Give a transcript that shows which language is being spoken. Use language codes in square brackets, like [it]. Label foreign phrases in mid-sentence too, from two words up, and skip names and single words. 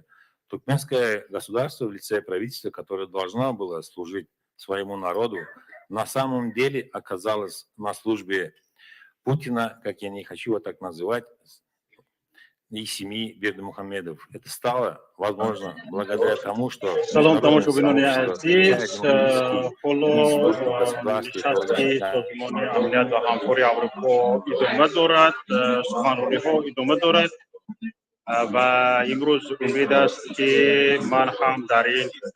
[ru] Туркменское государство в лице правительства, которое должно было служить своему народу, на самом деле оказалось на службе Путина, как я не хочу его так называть, и семьи Бердымухамедов. Это стало возможно благодаря тому, что [fa] سلام تماشاگران عزیز حالا نشستی سازمان امنیت و همکاری اروپا ادامه دارد سخنرانی ها ادامه دارد و امروز امید است که من هم در این